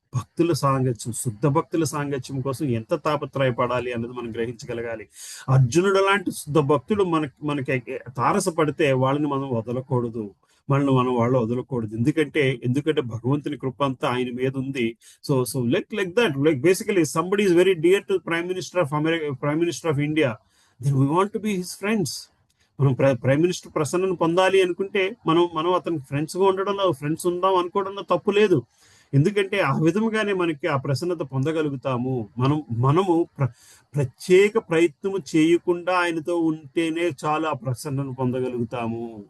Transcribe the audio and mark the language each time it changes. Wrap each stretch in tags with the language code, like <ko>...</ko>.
<te>భక్తుల సాంగత్యం, శుద్ధ భక్తుల సాంగత్యం కోసం ఎంత తాపత్రయపడాలి అన్నది మనం గ్రహించగలగాలి. అర్జునుడు లాంటి శుద్ధ భక్తుడు మనకి తారసపడితే వాళ్ళని మనం వదలకూడదు, వాళ్ళు వదలకూడదు. ఎందుకంటే భగవంతుని కృప అంతా ఆయన మీద ఉంది.</te> <en>So like that basically somebody is very dear to Prime Minister of India, then we want to be his friends.</en> <te>మనం ప్రైమ్ మినిస్టర్ ప్రసన్నను పొందాలి అనుకుంటే మనం అతని ఫ్రెండ్స్గా ఉండడంలో, ఫ్రెండ్స్ ఉందాం అనుకోవడంలో తప్పు లేదు. ఎందుకంటే ఆ విధముగానే మనకి ఆ ప్రసన్నత పొందగలుగుతాము. మనము ప్రత్యేక ప్రయత్నము చేయకుండా ఆయనతో ఉంటేనే చాలు ఆ ప్రసన్నను పొందగలుగుతాము.</te>